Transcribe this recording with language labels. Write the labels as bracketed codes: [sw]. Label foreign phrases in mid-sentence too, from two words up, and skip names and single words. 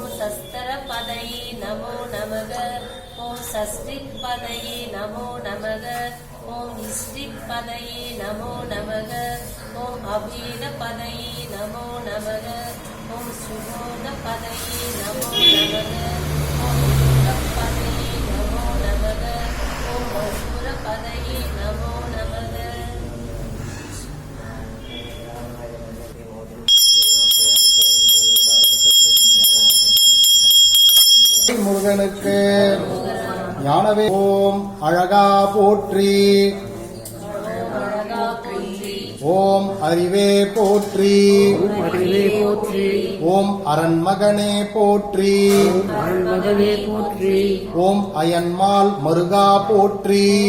[sa] शस्त्रपदये नमो नमः ओम षष्ठिपदये नमो नमः ओम इष्टिपदये नमो नमः ओम अभेदपदये नमो नमः ओम सुबोधपदये नमो नमः ओम पदये नमो नमः ओम मधुरपदये नमो नमः [ta] முருகனுக்கு ஞானவே ஓம் அழகா போற்றி ஓம் அறிவே போற்றி ஓம் அரண்மகனே போற்றி ஓம் அயன்மால் மருகா போற்றி